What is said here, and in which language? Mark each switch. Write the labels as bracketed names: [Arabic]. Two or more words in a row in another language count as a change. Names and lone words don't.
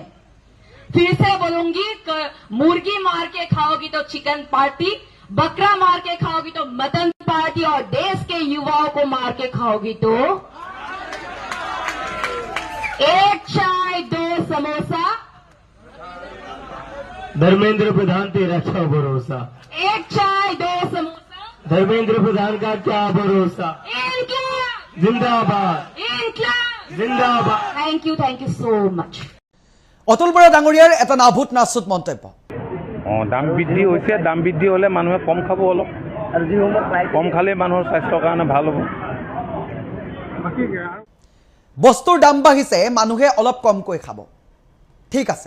[Hindi] फिर से बोलूंगी, मुर्गी मार के खाओगी तो [English] chicken party, [Hindi] बकरा मार के खाओगी तो [English] mutton party, [Hindi] और देश के युवाओं को मार के खाओगी तो एक चाय 2 समोसा। धर्मेंद्र प्रधान तेरा अच्छा भरोसा। एक चाय 2 समोसा। धर्मेंद्र प्रधान का क्या भरोसा। इनकलाब जिंदाबाद, इनकलाब जिंदाबाद। [English] thank you so much. [Assamese] অতুল বৰা ডাঙৰীয়াৰ এটা নাভূত নাচুত মন্তব্য। দাম বৃদ্ধি হৈছে, দাম বৃদ্ধি হ'লে মানুহে কম খাব, অলপ কম খালে মানুহৰ স্বাস্থ্যৰ কাৰণে ভাল হ'ব। বস্তুৰ দাম বাঢ়িছে, মানুহে অলপ কমকৈ খাব, ঠিক আছে।